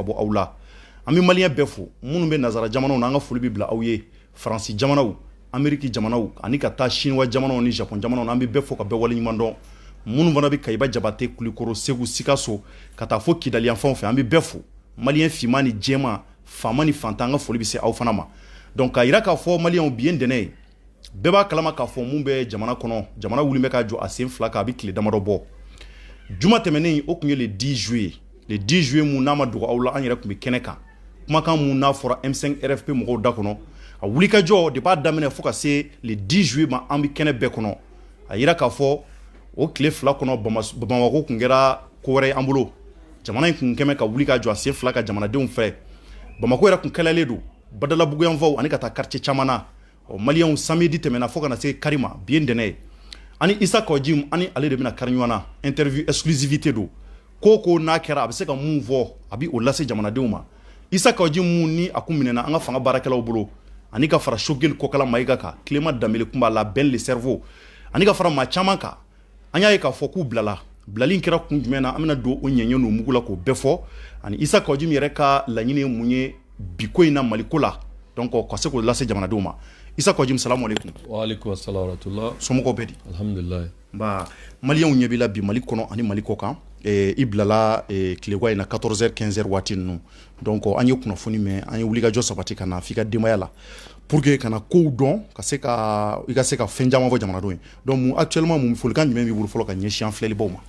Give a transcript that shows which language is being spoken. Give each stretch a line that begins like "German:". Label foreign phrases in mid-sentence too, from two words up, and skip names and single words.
Bambara: bɔ aw la an bɛ malien bɛɛ fo minnu bɛ nazara jamanaw na an ka foli bɛ bila aw ye Faransi jamanaw Ameriki jamanaw ani ka taa Chinois jamanaw ni Japon jamanaw na an bɛ bɛɛ fo ka bɛɛ waleɲuman dɔn minnu fana bɛ Kayiba Jabate Kulikoro Segu Sikaso ka taa fo Kidali yan fanw fɛ an bɛ bɛɛ fo malien finman ni jɛman faama ni fantan an ka foli bɛ se aw fana ma donc ka yira k'a fɔ maliens bi ye dɛnɛ ye bɛɛ b'a kalama k'a fɔ mun bɛ jamana kɔnɔ jamana wuli bɛ ka jɔ a sen fila kan a bɛ tile damadɔ bɔ juma tɛmɛnen o tun ye
French: le 10 juillet le 10 juillet
Bambara: mun n'a ma dogo aw la an yɛrɛ tun bɛ kɛnɛ kan kumakan mun n'a fɔra M5 RFP mɔgɔw da kɔnɔ a wulikajɔ de b'a daminɛ fo ka se
French: le 10 juillet
Bambara: ma an bɛ kɛnɛ bɛɛ kɔnɔ a yira k'a fɔ o tile fila kɔnɔ Bamako kun kɛra ko wɛrɛ an bolo jamana in kun kɛmɛ ka wuli ka jɔ a sen fila ka jamanadenw fɛ Bamako yɛrɛ kun kɛlɛlen don Badalabugu yanfaw ani ka taa quartier caman na maliens samedi tɛmɛna fo kana se Karima bi ye dɛnɛ ye ani Isa Kɔjim ani ale de bɛna kari ɲɔgɔn na interview exclusivité don ko n'a kɛra a bɛ se ka mun fɔ a bɛ o lase jamanadenw ma Isa Kɔjim mun ni a kun minɛna an ka fanga baarakɛlaw bolo ani ka fara Shogel Kokala Mayiga kan Clément Dambele kun b'a la Ben le cerveau ani ka fara maa caman kan an y'a ye k'a fɔ k'u bilala bilali kɛra kun jumɛn na an bɛna don o ɲɛɲɛ n'o mugu la k'o bɛɛ fɔ ani Isa Kɔjim yɛrɛ ka laɲini ye mun ye bi ko in na Mali ko la donc ka se k'o lase jamanadenw ma Isa Kɔjim
Arabic: salamu alaikum. Wa alaikum assalam wa rahmatullah.
Bambara: Somɔgɔw bɛ di?
Arabic: Alhamdulillah.
Bambara: Ba maliens ɲɛ b'i la bi Mali kɔnɔ ani Mali kɔ kan i bilala tilewa in na 14h 15h waati ninnu donc an ye kunnafoni mɛn an ye wulikajɔ sabati ka na f'i ka denbaya la pour que kana kow dɔn ka se ka i ka se ka fɛn caman fɔ jamanadenw ye
French: donc actuellement
Bambara: mun folikan jumɛn b'i bolo fɔlɔ ka ɲɛsin an filɛlibaw ma?